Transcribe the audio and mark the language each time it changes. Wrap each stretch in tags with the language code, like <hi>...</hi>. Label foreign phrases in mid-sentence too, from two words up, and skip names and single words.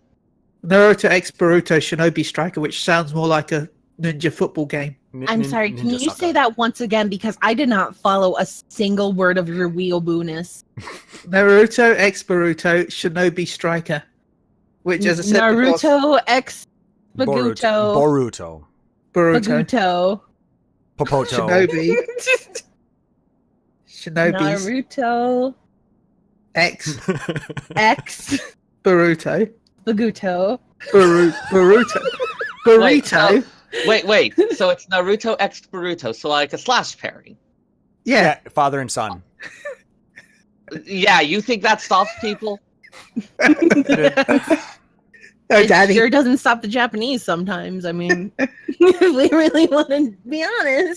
<en>Naruto X Boruto Shinobi Striker, which sounds more like a ninja football game. I'm sorry. Can you say that once again? Because I did not follow a single word of your weeaboo-ness. Naruto X Boruto Shinobi Striker, which, as I said before, Naruto X Baguto. Boruto. Boruto Baguto. Popoto. Shinobi's Naruto X X Boruto Baguto. Boruto Burrito. Wait. So it's Naruto X Boruto, so like a slash pairing. Yeah, Yeah, father and son. Yeah, you think that stops people? Oh, It Daddy. sure doesn't stop the Japanese sometimes. I mean, if we really want to be honest.</en>